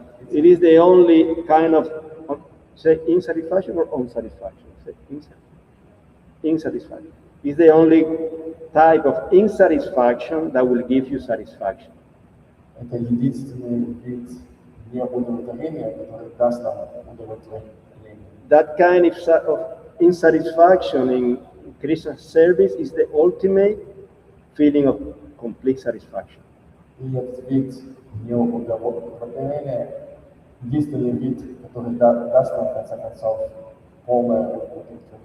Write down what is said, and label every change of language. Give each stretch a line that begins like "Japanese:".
English: it is the only kind of, say, insatisfaction or unsatisfaction? Say, insatisfaction. It's the only type of insatisfaction that will give you satisfaction.
Russian: Это единственный вид неудовлетворения, который даст нам удовлетворение.
English: That kind of insatisfaction in Krishna's service is the ultimate feeling of complete satisfaction.
Russian: И этот вид неудовлетворения единственный вид, который даст нам в конце концов полное удовлетворение.